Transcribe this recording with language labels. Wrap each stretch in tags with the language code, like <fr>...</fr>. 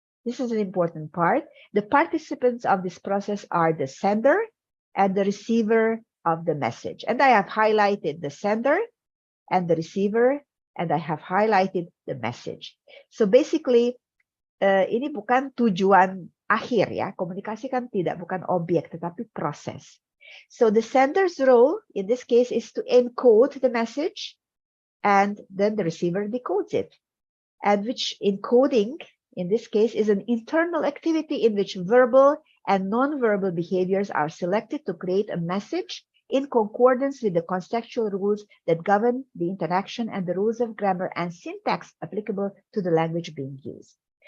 <en>This is an important part. The participants of this process are the sender and the receiver of the message. And I have highlighted the sender and the receiver, and I have highlighted the message. So basically,</en> <ms>ini bukan tujuan akhir ya. Komunikasi kan bukan objek, tetapi proses.</ms> <en>So the sender's role in this case is to encode the message, and then the receiver decodes it. And which encoding, in this case, is an internal activity in which verbal and non-verbal behaviors are selected to create a message in concordance with the contextual rules that govern the interaction and the rules of grammar and syntax applicable to the language being used.</en>